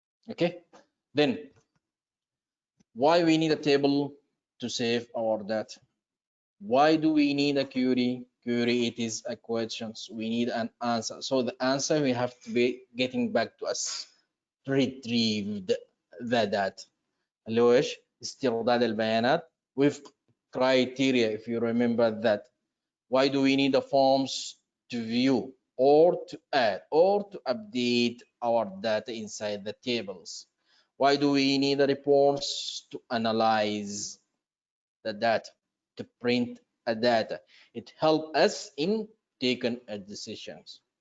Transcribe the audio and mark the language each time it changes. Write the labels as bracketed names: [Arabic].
[English] Okay, then why we need a table to save our data? Why do we need a query? Query, it is a questions. We need an answer. So the answer we have to be getting back to us. Retrieved the data. [Arabic] اللي هو ايش؟ استرداد البيانات وفق [English] criteria if you remember that. Why do we need the forms to view or to add or to update our data inside the tables? Why do we need the reports to analyze the data, to print a data? It helps us in taking decisions.